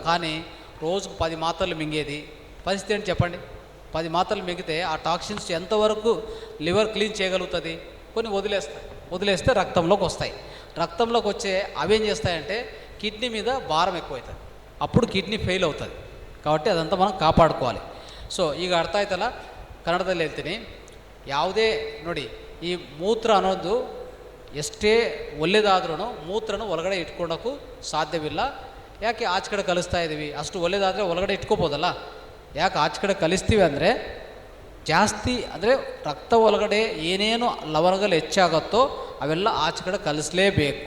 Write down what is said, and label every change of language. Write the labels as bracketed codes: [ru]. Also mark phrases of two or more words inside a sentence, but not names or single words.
[te] కానీ రోజుకు 10 మాత్రలు మింగేది పరిస్థితి ఏంటి చెప్పండి? 10 మాత్రలు మింగితే ఆ టాక్సిన్స్ ఎంతవరకు లివర్ క్లీన్ చేయగలుగుతుంది? కొన్ని వదిలేస్తే రక్తంలోకి వస్తాయి. రక్తంలోకి వచ్చే అవేం చేస్తాయంటే కిడ్నీ మీద భారం ఎక్కువవుతుంది, అప్పుడు కిడ్నీ ఫెయిల్ అవుతుంది. కాబట్టి ಅದಂತ మనం ಕಾಪಾಡಿಕೊಳ್ಳಿ. [kn] ಸೊ ಈಗ ಅರ್ಥ ಆಯ್ತಲ್ಲ, ಕನ್ನಡದಲ್ಲಿ ಹೇಳ್ತೀನಿ. ಯಾವುದೇ ನೋಡಿ ಈ ಮೂತ್ರ ಅನ್ನೋದು ಎಷ್ಟೇ ಒಳ್ಳೆಯದಾದ್ರೂ ಮೂತ್ರನ ಒಳಗಡೆ ಇಟ್ಕೊಳ್ಳೋಕ್ಕೂ ಸಾಧ್ಯವಿಲ್ಲ. ಯಾಕೆ ಆಚೆ ಕಡೆ ಕಲಿಸ್ತಾ ಇದ್ದೀವಿ? ಅಷ್ಟು ಒಳ್ಳೆಯದಾದರೆ ಒಳಗಡೆ ಇಟ್ಕೋಬೋದಲ್ಲ. ಯಾಕೆ ಆಚೆ ಕಡೆ ಕಲಿಸ್ತೀವಿ ಅಂದರೆ ಜಾಸ್ತಿ ಅಂದರೆ ರಕ್ತ ಒಳಗಡೆ ಏನೇನು ಲವಣಗಳು ಹೆಚ್ಚಾಗುತ್ತೋ ಅವೆಲ್ಲ ಆಚೆ ಕಡೆ ಕಲಿಸಲೇಬೇಕು.